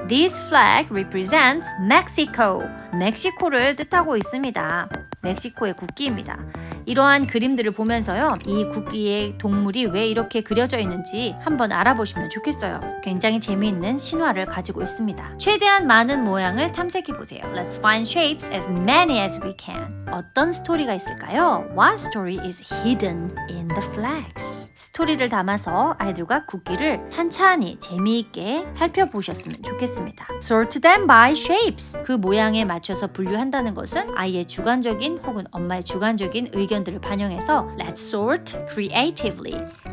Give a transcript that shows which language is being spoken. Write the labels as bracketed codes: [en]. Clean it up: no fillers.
[en] This flag represents Mexico. [ko] 멕시코를 뜻하고 있습니다. 멕시코의 국기입니다. 이러한 그림들을 보면서요, 이 국기의 동물이 왜 이렇게 그려져 있는지 한번 알아보시면 좋겠어요. 굉장히 재미있는 신화를 가지고 있습니다. 최대한 많은 모양을 탐색해보세요. [en] Let's find shapes as many as we can. [ko] 어떤 스토리가 있을까요? [en] What story is hidden in the flags? [ko] 스토리를 담아서 아이들과 국기를 찬찬히 재미있게 살펴보셨으면 좋겠습니다. [en] Sort them by shapes. [ko] 그 모양에 맞춰서 분류한다는 것은 아이의 주관적인 혹은 엄마의 주관적인 의견들을 반영해서 [en] Let's sort creatively.